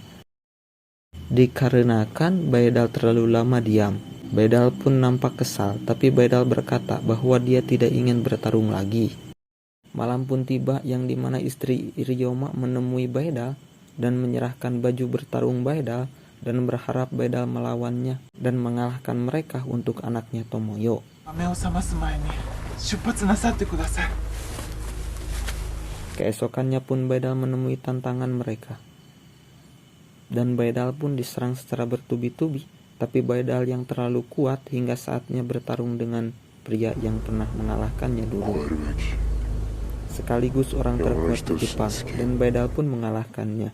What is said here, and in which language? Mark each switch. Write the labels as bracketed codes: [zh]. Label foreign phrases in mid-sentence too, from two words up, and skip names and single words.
[id] Dikarenakan Baedal terlalu lama diam, Baedal pun nampak kesal, tapi Baedal berkata bahwa dia tidak ingin bertarung lagi. Malam pun tiba yang dimana istri Ryoma menemui Baedal dan menyerahkan baju bertarung Baedal dan berharap Baedal melawannya dan mengalahkan mereka untuk anaknya Tomoyo. [ja] 目を覚ます前に出発なさってください。 [id] Keesokannya pun Baedal menemui tantangan mereka. Dan Baedal pun diserang secara bertubi-tubi, tapi Baedal yang terlalu kuat hingga saatnya bertarung dengan pria yang pernah mengalahkannya dulu. Sekaligus orang terkuat di Jepang, dan Baedal pun mengalahkannya.